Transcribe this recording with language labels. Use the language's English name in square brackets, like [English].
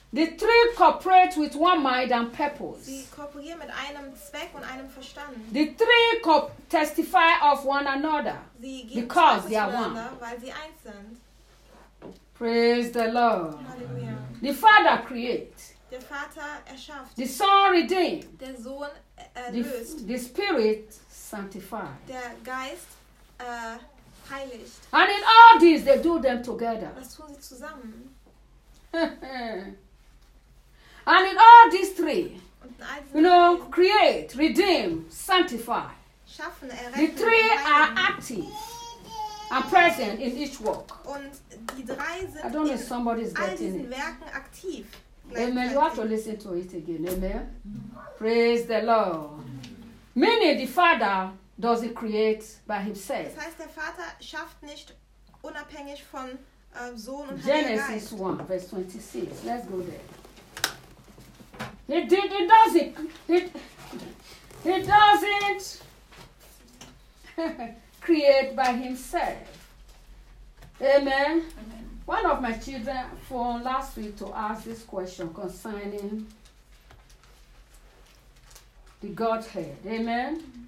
[English] The three cooperate with one mind and purpose. [German] Sie kooperieren mit einem Zweck und einem Verstand. [English] The three testify of one another. [German] Sie geben [English] because they are one. [German] Weil sie eins sind. [English] Praise the Lord. [German] Hallelujah. [English] The Father create. [German] Der Vater erschafft. [English] The Son redeem. [German] Der Sohn [English] the Spirit sanctify. [German] Der Geist heiligt. [English] And in all these they do them together. [German] Das tun sie zusammen. [English] And in all these three, you know, create, redeem, sanctify. [German] Schaffen, erretten, [English] the three are active and present in each work. [German] Und die drei sind [English] I don't know if somebody's getting it. [German] Werken aktiv, [English] Amen. You have to listen to it again. Amen. Praise the Lord. Meaning the Father does it create by himself. [German] Das heißt, der Vater schafft nicht unabhängig von Sohn [English] Genesis 1, verse 26. Let's go there. He doesn't create by himself. Amen. Amen. One of my children phoned last week to ask this question concerning the Godhead. Amen.